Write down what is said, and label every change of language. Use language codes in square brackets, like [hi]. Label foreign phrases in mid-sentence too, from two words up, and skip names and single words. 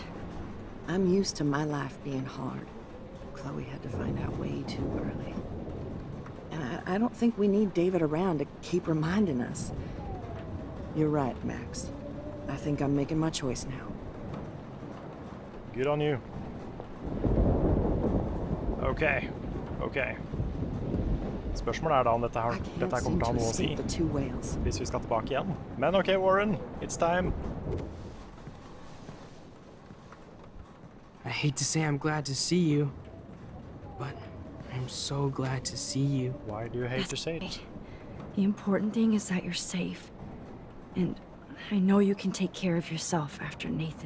[en] I'm used to my life being hard. Chloe had to find out way too early. And I don't think we need David around to keep reminding us. You're right, Max. I think I'm making my choice now. Good on you. Okay. Okay. [no] Spørsmålet da om dette [en] I [no] her [en] can't [no] kommer [en] seem [no] til å ha [en] to [no] noe å si [en] escape the two whales. [no] hvis vi skal tilbake igjen. Men ok, Warren. [en] It's time. I hate to say I'm glad to see you, but I'm so glad to see you. Why do you hate to say it? The important thing is that you're safe. And I know you can take care of yourself after Nathan.